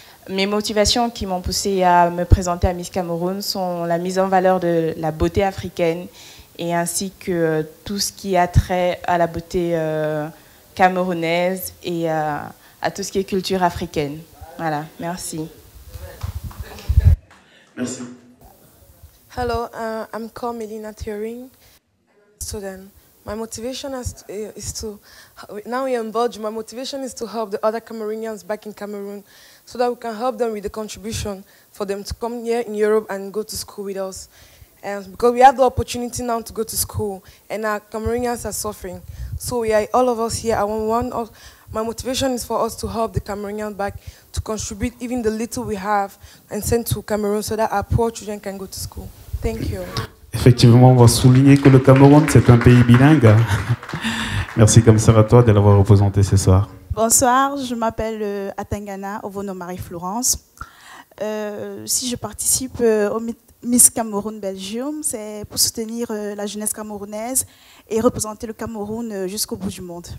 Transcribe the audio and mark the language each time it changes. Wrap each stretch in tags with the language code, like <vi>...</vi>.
<fr>Mes motivations qui m'ont poussée à me présenter à Miss Cameroun sont la mise en valeur de la beauté africaine et ainsi que tout ce qui a trait à la beauté camerounaise et à tout ce qui est culture africaine. Voilà, merci. Merci.</fr> <en>Hello, I'm called Melina Turing, student. My motivation is to, now we're in Belgium, my motivation is to help the other Cameroonians back in Cameroon so that we can help them with the contribution for them to come here in Europe and go to school with us. And because we have the opportunity now to go to school and our Cameroonians are suffering. So we are, all of us here, my motivation is for us to help the Cameroonians back, to contribute even the little we have and send to Cameroon so that our poor children can go to school. Thank you.</en> <fr>Effectivement, on va souligner que le Cameroun, c'est un pays bilingue. Merci, commissaire, à toi de l'avoir représenté ce soir. Bonsoir, je m'appelle Atangana Ovono Marie-Florence. Si je participe au Miss Cameroun Belgium, c'est pour soutenir la jeunesse camerounaise et représenter le Cameroun jusqu'au bout du monde.</fr>